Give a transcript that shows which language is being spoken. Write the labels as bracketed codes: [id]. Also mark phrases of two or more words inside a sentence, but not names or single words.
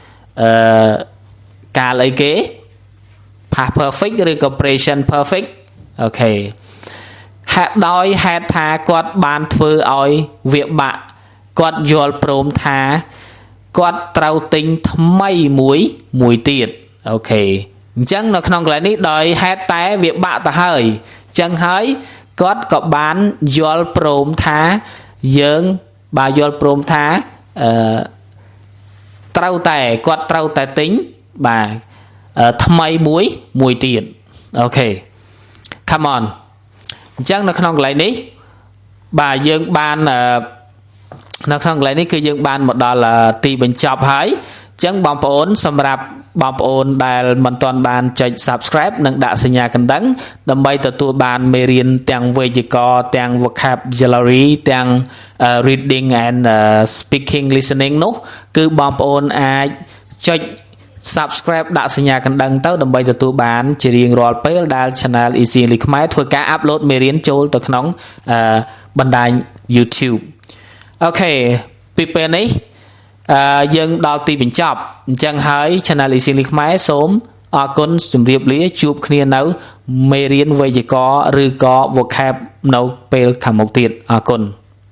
[km] កាលអីគេ [en] past perfect [km] ឬក៏ [en] present perfect [km] អូខេដោយហេតុថាគាត់បានធ្វើឲ្យវាបាក់គាត់យល់ព្រមថាគាត់ត្រូវទិញថ្មីមួយទៀតអូខេអញ្ចឹងនៅក្នុងកន្លែងនេះដោយហេតុតែវាបាក់ទៅហើយអញ្ចឹងហើយគាត់ក៏បានយល់ព្រមថាយើងបើយល់ព្រមថា ត្រូវតែគាត់ត្រូវតែទិញបាទថ្មីមួយទៀតអូខេ [en] come on [km] អញ្ចឹងនៅក្នុងកន្លែងនេះបាទយើងបាននៅក្នុងកន្លែងនេះគឺយើងបានមកដល់ទីបញ្ចប់ហើយ អញ្ចឹងបងប្អូនសម្រាប់បងប្អូនដែលមិនទាន់បានចុច subscribe និងដាក់សញ្ញាកណ្ដឹង ដើម្បីទទួលបានមេរៀន ទាំងវេយ្យាករណ៍ទាំង vocabulary ទាំង [en] reading and speaking listening [km] នោះគឺបងប្អូនអាចចុច subscribe ដាក់សញ្ញាកណ្ដឹងទៅដើម្បីទទួលបានជារៀងរាល់ពេលដែល channel Easy English ខ្មែរធ្វើការ upload មេរៀនចូលទៅក្នុងបណ្ដាញ YouTube អូខេពីពេលនេះយើងដល់ទីបញ្ចប់អញ្ចឹងហើយ Channel Easy English ខ្មែរសូមអរគុណជម្រាបលាជួបគ្នានៅមេរៀនវេយ្យាករណ៍ឬក៏ vocab នៅពេលខាងមុខទៀតអរគុណ